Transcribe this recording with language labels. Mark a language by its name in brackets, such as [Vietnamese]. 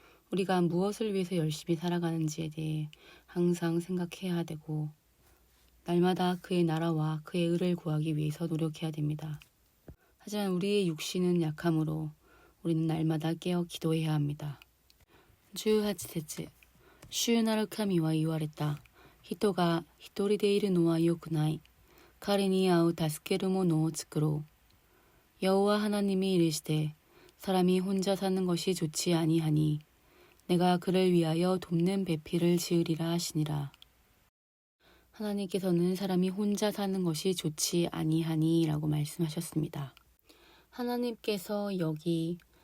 [Korean] 우리가 무엇을 위해서 열심히 살아가는지에 대해 항상 생각해야 되고 날마다 그의 나라와 그의 의를 구하기 위해서 노력해야 됩니다. 하지만 우리의 육신은 약함으로 우리는 날마다 깨어 기도해야 합니다. [Japanese] 18節主なる神は言われた。人が一人でいるのは良くない。彼に会う助ける者を作ろう。 [Korean] 여호와 하나님이 이르시되 사람이 혼자 사는 것이 좋지 아니하니 내가 그를 위하여 돕는 배필을 지으리라 하시니라. 하나님께서는 사람이 혼자 사는 것이 좋지 아니하니 라고 말씀하셨습니다. 하나님께서 여기